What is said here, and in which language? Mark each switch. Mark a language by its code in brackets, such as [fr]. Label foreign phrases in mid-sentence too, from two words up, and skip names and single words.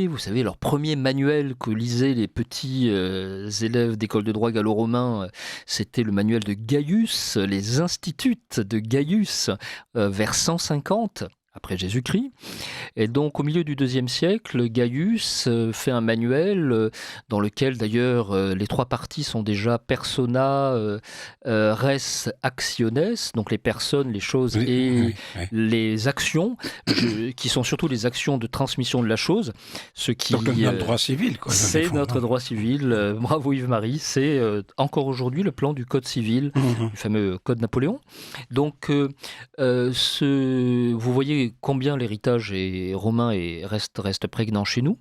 [fr] Vous savez, leur premier manuel que lisaient les petits élèves d'école de droit gallo-romain, c'était le manuel de Gaius, les instituts de Gaius, vers 150 après Jésus-Christ. Et donc, au milieu du IIe siècle, Gaius fait un manuel dans lequel, d'ailleurs, les trois parties sont déjà [la] persona, res actiones, [fr] donc les personnes, les choses et les actions, qui sont surtout les actions de transmission de la chose. Ce qui, donc, notre droit civil, quoi. C'est notre droit civil. Bravo Yves-Marie. C'est encore aujourd'hui le plan du Code civil, du fameux Code Napoléon. Donc, vous voyez combien l'héritage est romain et reste prégnant chez nous.